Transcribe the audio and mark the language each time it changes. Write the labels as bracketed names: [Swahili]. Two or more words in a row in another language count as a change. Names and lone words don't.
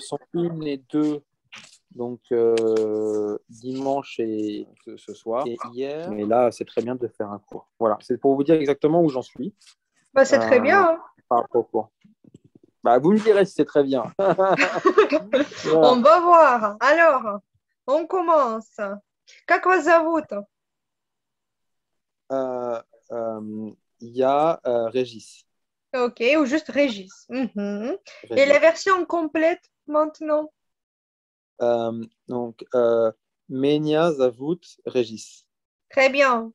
[French] leçon 1 et 2, donc dimanche et ce soir. Et hier. Mais là, c'est très bien de faire un cours. Voilà, c'est pour vous dire exactement où j'en suis Bah c'est très euh, bien, par rapport au cours. Bah, vous me direz si c'est très bien. hein. Voilà. On va voir. Alors, on commence. [Russian] Как вас зовут? [French] Euh, Il y a Régis. Ok, ou juste Régis. Mhm. Et la Régis. version complète maintenant? [Russian] Donc, Меня зовут Régis. [French] Très bien.